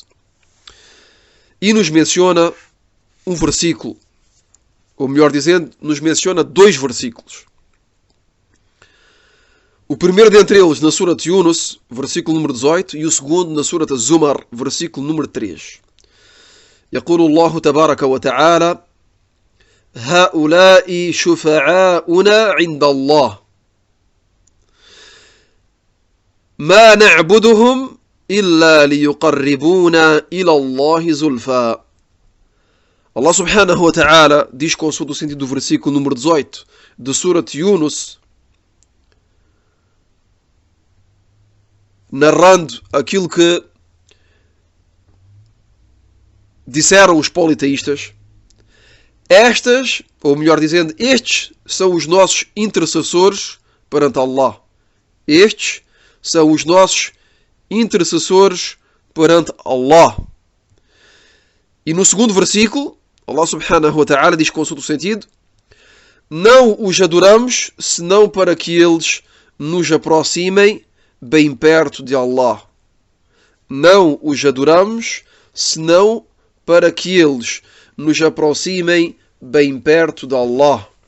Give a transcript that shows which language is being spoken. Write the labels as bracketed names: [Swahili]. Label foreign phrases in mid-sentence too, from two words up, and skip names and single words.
[Portuguese] E nos menciona um versículo, ou melhor dizendo, nos menciona 2 versículos. O primeiro dentre eles na Surat Yunus, versículo número 18, e o segundo na Surat Az-Zumar, versículo número 3. [Arabic] يقول الله تبارك وتعالى: هؤلاء شفعاؤنا عند الله ما نعبدهم إلا ليقربونا إلى الله زلفى. الله سبحانه وتعالى [Portuguese] diz, consoante o sentido do versículo número 18 de Surat Yunus, narrando aquilo que disseram os politeístas: estas, ou melhor dizendo, estes são os nossos intercessores perante Allah. Estes são os nossos intercessores perante Allah. E no segundo versículo, [Arabic] الله سبحانه وتعالى [Portuguese] diz, consoante o sentido: não os adoramos senão para que eles nos aproximem bem perto de Allah. Não os adoramos senão para que eles nos aproximem bem perto de Allah.